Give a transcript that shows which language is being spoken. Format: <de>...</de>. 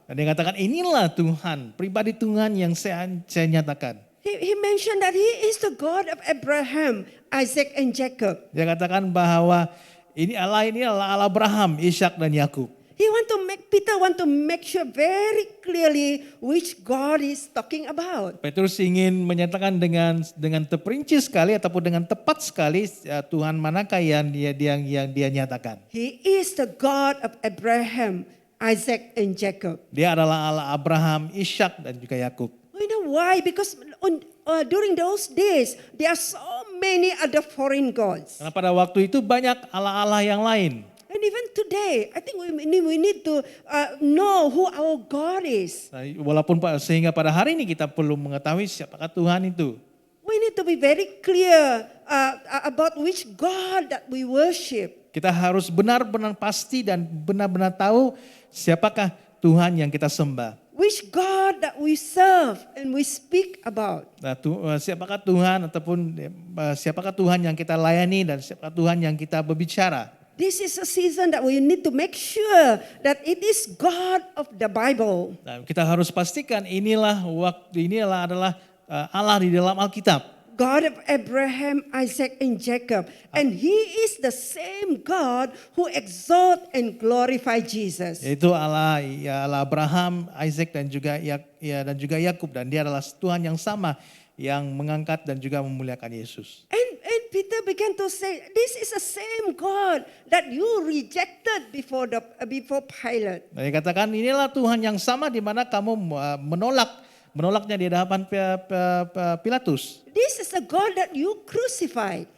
<id>Dan dia katakan inilah Tuhan, pribadi Tuhan yang saya nyatakan.</id> <en>He mentioned that He is the God of Abraham, Isaac, and Jacob.</en> <id>Dia katakan bahwa ini adalah Allah Abraham, Ishak dan Yakub.</id> <en>Peter want to make sure very clearly which God is talking about.</en> <id>Petrus ingin menyatakan dengan terperinci sekali ataupun dengan tepat sekali Tuhan manakah yang dia nyatakan.</id> <en>He is the God of Abraham, Isaac, and Jacob.</en> <id>Dia adalah Allah Abraham, Ishak dan juga Yakub.</id> <en>You know why? Because during those days, there are so many other foreign gods.</en> <id>Karena pada waktu itu banyak Allah-Allah yang lain.</id> <en>And even today, I think we need to know who our God is.</en> <id>Walaupun sehingga pada hari ini kita perlu mengetahui siapakah Tuhan itu.</id> <en>We need to be very clear about which God that we worship.</en> <id>Kita harus benar-benar pasti dan benar-benar tahu siapakah Tuhan yang kita sembah.</id> <en>Which God that we serve and we speak about.</en> <id>Nah, siapakah Tuhan ataupun siapakah Tuhan yang kita layani dan siapakah Tuhan yang kita berbicara.</id> <en>This is a season that we need to make sure that it is God of the Bible.</en> <id>Nah, kita harus pastikan inilah adalah Allah di dalam Alkitab.</id> <en>God of Abraham, Isaac, and Jacob. And He is the same God who exalt and glorify Jesus.</en> <id>Yaitu Allah Abraham, Isaac dan juga Yakub, dan Dia adalah Tuhan yang sama yang mengangkat dan juga memuliakan Yesus.</id> <en>And Peter began to say, this is the same God that you rejected before Pilate.</en> <id>Nah, dia katakan inilah Tuhan yang sama di mana kamu menolaknya di hadapan Pilatus.</id> <en>This is the God that you crucified.</en>